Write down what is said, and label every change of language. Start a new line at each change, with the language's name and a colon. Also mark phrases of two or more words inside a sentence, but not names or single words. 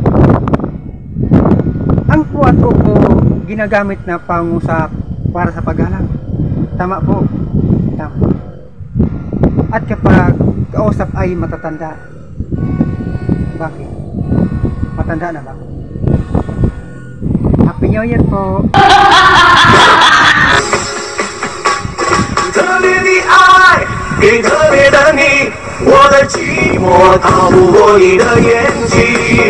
Filipino: Ang po at opo ginagamit na pangusap para sa paggalang. Tama po. Tama. At kapag kausap ay matatanda. Bakit? Matanda na ba?
English: Happy New Year po!
Chinese: 特别的爱给特别的你，我的寂寞逃不过你的眼睛。